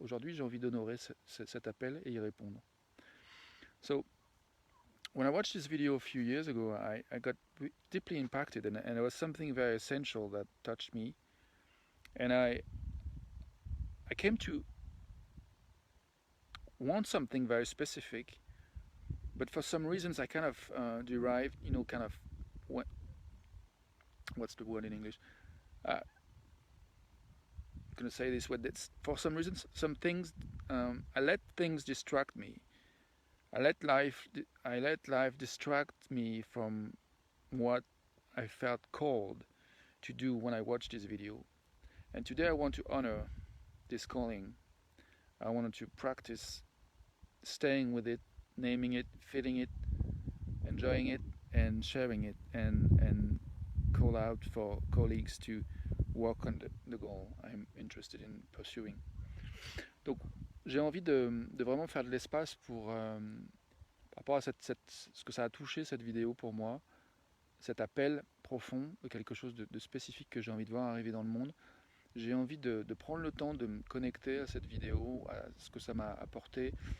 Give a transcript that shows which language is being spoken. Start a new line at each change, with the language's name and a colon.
French: Aujourd'hui, j'ai envie d'honorer cet appel et y répondre.
English: So, when I watched this video a few years ago, I got deeply impacted, and there was something very essential that touched me. And I came to want something very specific, but for some reasons I kind of derived, what's the word in English? I'm gonna say this word. For some reasons, some things, I let things distract me. I let life distract me from what I felt called to do when I watched this video. And today I want to honor this calling. I wanted to practice staying with it, naming it, feeling it, enjoying it, and sharing it, and call out for colleagues to work on the goal I'm interested in pursuing.
French: Donc, j'ai envie de vraiment faire de l'espace pour, par rapport à ce que ça a touché cette vidéo pour moi, cet appel profond de quelque chose de spécifique que j'ai envie de voir arriver dans le monde. J'ai envie de prendre le temps de me connecter à cette vidéo, à ce que ça m'a apporté.